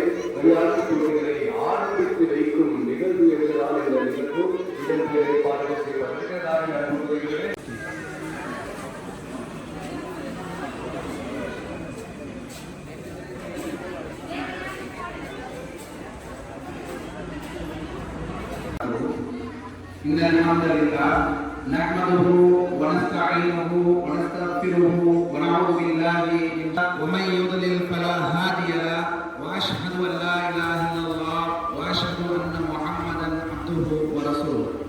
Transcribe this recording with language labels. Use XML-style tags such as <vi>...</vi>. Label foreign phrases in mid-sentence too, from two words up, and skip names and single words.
<ta>விளையாட்டு போட்டிகளை ஆரம்பித்து வைக்கும் நிகழ்வு என்பதால் இந்த நிகழ்வு இதற்கு ஏற்பாடு செய்யப்பட்டிருக்கிறது.</ta> <ar>إن الحمد لله نحمده ونستعينه ونستغفره ونعوذ بالله ومن يضلل فلا هادي له وأشهد أن لا إله إلا الله وأشهد أن محمدا عبده ورسوله.</ar>